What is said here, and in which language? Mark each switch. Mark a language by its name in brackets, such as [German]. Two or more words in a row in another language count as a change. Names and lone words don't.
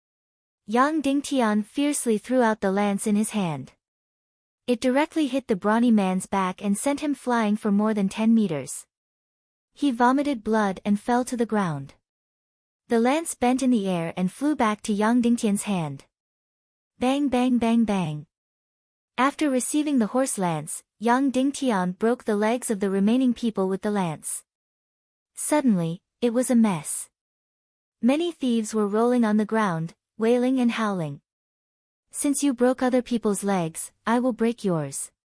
[English] Yang Dingtian fiercely threw out the lance in his hand. It directly hit the brawny man's back and sent him flying for more than 10 meters. He vomited blood and fell to the ground. The lance bent in the air and flew back to Yang Dingtian's hand. Bang bang bang bang. After receiving the horse lance, Yang Dingtian broke the legs of the remaining people with the lance. Suddenly, it was a mess. Many thieves were rolling on the ground, wailing and howling. Since you broke other people's legs, I will break yours.